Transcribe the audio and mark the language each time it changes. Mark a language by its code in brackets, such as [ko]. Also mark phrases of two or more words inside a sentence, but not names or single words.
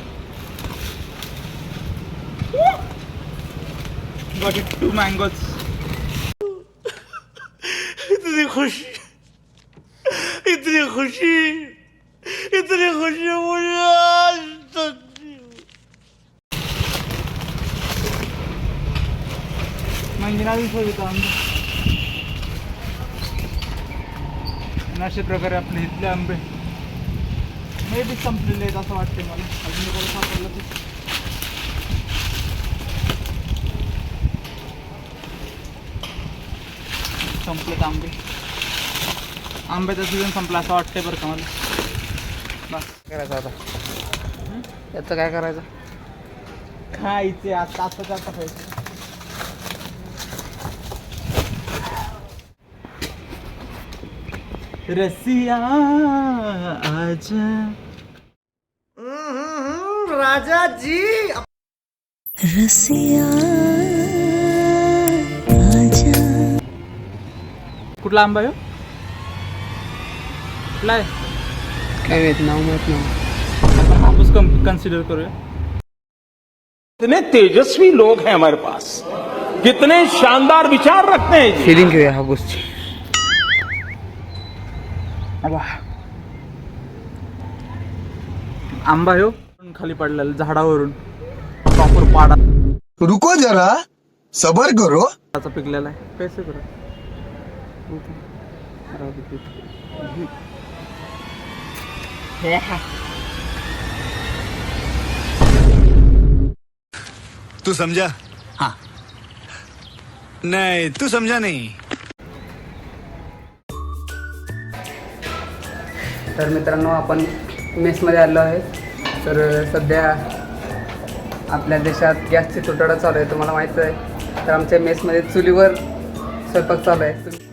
[en] Got it 2 mangoes. [hi] इतनी खुशी मुझे आज तक नहीं हुई. [mr] मंजिनावी सोडतो आंबे. आणि अशा प्रकारे आपले इथले आंबे मे बी संपलेले आहेत असं वाटते मला. अजून कोणी सापडलं ते संपलेत आंबे. आंब्याचा सीझन संपला असं वाटतंय बरं का मला. बस करायचं आता. याचं काय करायचं? खायचे आता आता खायचं. [hi] रसिया आजा राजा जी. रसिया आजा. [mr] कुठला आंबा आहे हो? कुठला आहे? काय माहित नाव माहित नाही. आपण हापूस कन्सिडर करूया. [hi] कितने तेजस्वी लोग हैं हमारे पास, कितने शानदार विचार रखते हैं जी. [mr] फिलिंग घेऊया हा गोष्टी. आंबा हो खाली पडलेला झाडावरून, प्रॉपर पाडा [hi] रुको जरा सबर करो. [mr] पिकलेला आहे. [hi] कैसे करू? तू समझा? हाँ. नहीं, तू समझा नहीं. [mr] तर मित्रांनो, आपण मेसमध्ये आलो आहे. तर सध्या आपल्या देशात गॅसची तुटवडा चालू आहे, तुम्हाला माहीत आहे. तर आमच्या मेसमध्ये चुलीवर स्वयंपाक चालू आहे.